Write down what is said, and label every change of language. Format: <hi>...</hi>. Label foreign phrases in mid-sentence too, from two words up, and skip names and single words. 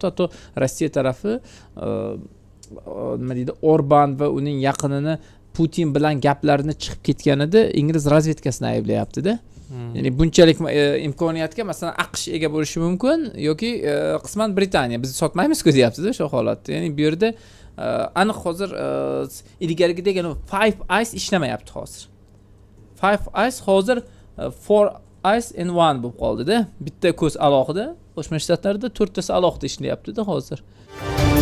<uz>Hatto Rossiya tarafi nima deydi, Orban va uning yaqinini Putin bilan gaplarini chiqib ketganida ingliz razvedkasini ayblayapti-da. Ya'ni bunchalik imkoniyatga masalan AQSh ega bo'lishi mumkin yoki qisman Britaniya. Biz sotmaymiz-ku deyapti-da o'sha holatda. Ya'ni bu yerda aniq hozir ilgarigidek Five Eyes ishlamayapti hozir. Five Eyes hozir</uz> <en>Four Eyes in one</en> <uz>bo'lib qoldi-da. Bitta ko'z alohida, Qo'shma Shtatlarda 4tasi alohida ishlayapti-da hozir.</uz>